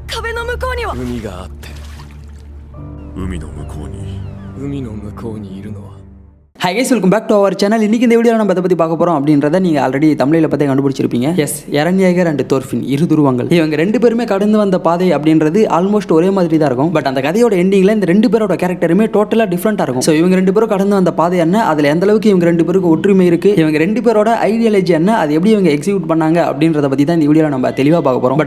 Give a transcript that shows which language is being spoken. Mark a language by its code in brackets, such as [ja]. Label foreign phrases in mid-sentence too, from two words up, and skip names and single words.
[ja] 壁の向こうには海があって海の向こうにいるのは [en] Hi guys, welcome back to our channel. [ta] இன்றைக்கி இந்த வீடியோவில் நம்ம எதை பற்றி பார்க்க போகிறோம் அப்படின்றத நீங்கள் ஆல்ரெடி தமிழில் பற்றி கண்டுபிடிச்சிருப்பீங்க. எஸ், எரன் ஏகர் அண்ட் தோர்ஃபின், இரு துருவங்கள். இவங்க ரெண்டு பேருமே கடந்து வந்த பாதை அப்படின்றது ஆல்மோஸ்ட் ஒரே மாதிரி தான் இருக்கும். பட் அந்த கதையோட எண்டிங்கில் இந்த ரெண்டு பேரோட கேரக்டருமே டோட்டலாக டிஃப்ரெண்ட்டாக இருக்கும். ஸோ இவங்க ரெண்டு பேரும் கடந்து வந்த பாதை என்ன, அதில் எந்த அளவுக்கு இவங்க ரெண்டு பேருக்கு ஒற்றுமை இருக்குது, இவங்க ரெண்டு பேரோட ஐடியாலஜி என்ன, அது எப்படி இவங்க எக்ஸிக்யூட் பண்ணாங்க அப்படின்றத பற்றி தான் இந்த வீடியோவில் நம்ம தெளிவாக பார்க்க போகிறோம்.